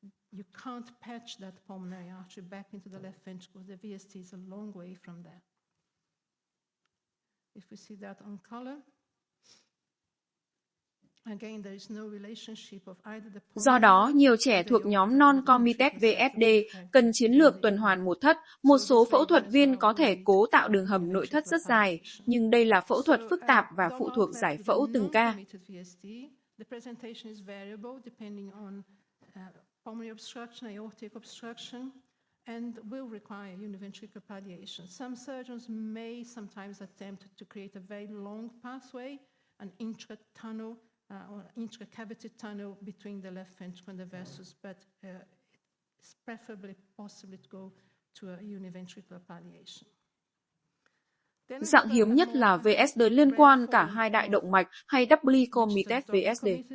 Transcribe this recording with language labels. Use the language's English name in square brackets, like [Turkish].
[English] You can't patch that pulmonary artery back into the left ventricle. The VSD is a long way from there. If we see that on color, again, there is no relationship of either the. [Vietnamese] Do đó, nhiều trẻ thuộc nhóm non-committed VSD cần chiến lược tuần hoàn một thất. Một số phẫu thuật viên có thể cố tạo đường hầm nội thất rất dài, nhưng đây là phẫu thuật phức tạp và phụ thuộc giải phẫu từng ca. [English] The presentation is variable depending on pulmonary obstruction, aortic obstruction, and will require univentricular palliation. Some surgeons may sometimes attempt to create a very long pathway, an intra-tunnel or intracavity tunnel between the left ventricle and the vessels, but it's preferably possible to go to a univentricular palliation. [Vietnamese] Dạng hiếm nhất là VSD liên quan cả hai đại động mạch hay doubly committed VSD.